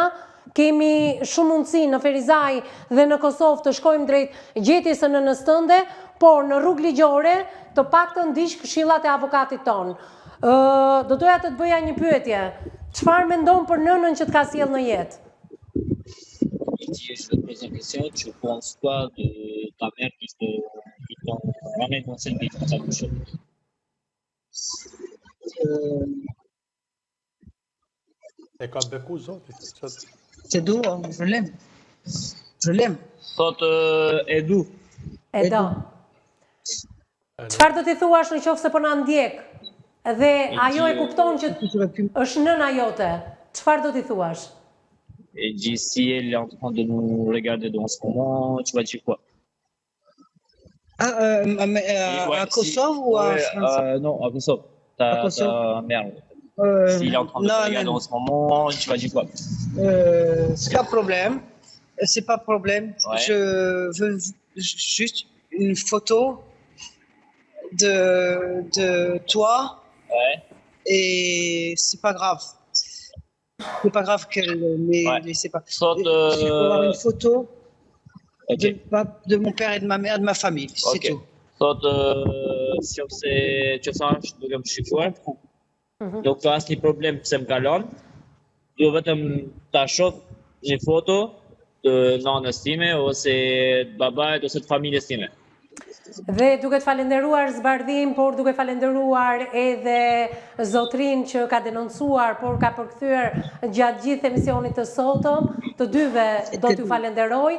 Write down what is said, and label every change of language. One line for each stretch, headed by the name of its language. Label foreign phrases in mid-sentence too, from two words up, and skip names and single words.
Albanian: Kemi shumë mundësi në Ferizaj dhe në Kosovë të shkojmë drejt gjetjes së nënës tënde, por në rrugë ligjore të paktën ndiq këshillat e avokatit ton. Do doja të bëja një pyetje. Çfarë mendon për nënën që të ka sjell në jetë?
French: Je te pose une question, tu penses quoi de ta mère qui t'ont ramené dans cette vie comme ça?
Albanian: E ka beku zoti.
French: C'est doux, je l'aime. Je l'aime.
Albanian: Thot e du. E do. Çfarë do t'i thuash në qoftë se po na ndjek? Dhe ajo e kupton që është nëna jote. Çfarë do t'i thuash?
French: Et dis si elle est en train de nous regarder dans ce moment, tu vas dire quoi? À Kosovo ou à France? Non, à Kosovo. Ta mère. S'il est en train de te regarder en ce moment, tu vas dire quoi? C'est pas problème. C'est pas problème. Ouais. Je veux juste une photo de toi. Ouais. Et c'est pas grave. C'est pas grave qu'elle mais c'est pas.
Albanian: Sot,
French: Je peux avoir une photo Ok. de mon père et de ma mère, de ma famille. C'est tout.
Albanian: Thot nëse që thash duke më shikuar, nuk ka asnjë problem pse më kalon. Jo vetëm ta shoh një foto të nanës time ose të babait ose të familjes time. Dhe duke të falenderuar Zbardhim, por duke falenderuar edhe zotrin që ka denoncuar, por ka përkthyer gjatë gjithë emisionit të sotëm, të dyve do t'ju falenderoj.